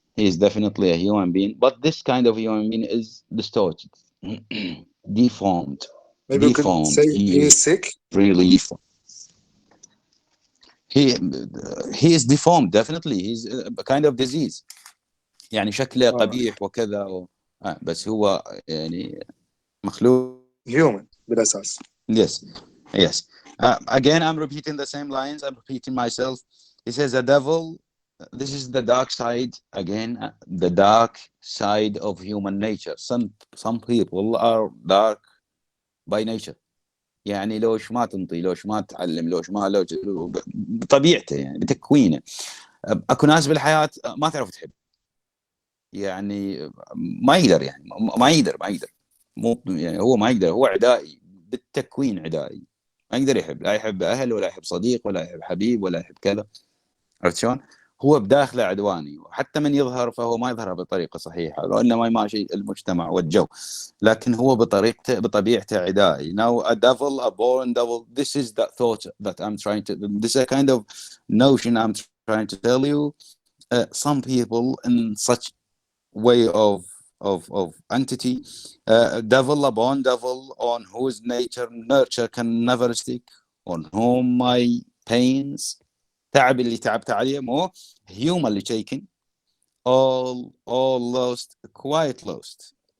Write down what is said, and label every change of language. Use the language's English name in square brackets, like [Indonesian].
[English] He is definitely a human being, but this kind of human being is distorted, deformed. Maybe you could say he is sick. Really deformed. He is deformed, definitely. He's a kind of disease. [Arabic] يعني شكله قبيح وكذا بس هو يعني مخلوق. Human بالأساس. [English] Yes. Again, I'm repeating the same lines. I'm repeating myself. He says a devil. This is the dark side. Again, the dark side of human nature. Some people are dark by nature. [Arabic] يعني لوش ما تنطي, لوش ما تعلم, لوش بطبيعته, يعني بتكوينه. اكو ناس بالحياة ما تعرف تحب, يعني ما يقدر, يعني ما يقدر مو يعني هو ما يقدر, هو عدائي بالتكوين, عدائي ما يقدر يحب, لا يحب اهل ولا يحب صديق ولا يحب حبيب ولا يحب كذا. عرفت شلون؟ هو بداخله عدواني, وحتى من يظهر فهو ما يظهر بطريقه صحيحه, وانما يماشي المجتمع والجو, لكن هو بطبيعته عدائي. [English] Now a devil, a born devil, this is that thought that I'm trying to, this is a kind of notion I'm trying to tell you. Some people in such way of entity, devil, a born devil, on whose nurture can never stick, on whom my pains, [Arabic] تعب اللي تعبت عليه, [English] مو humanly taken, all lost, quite lost.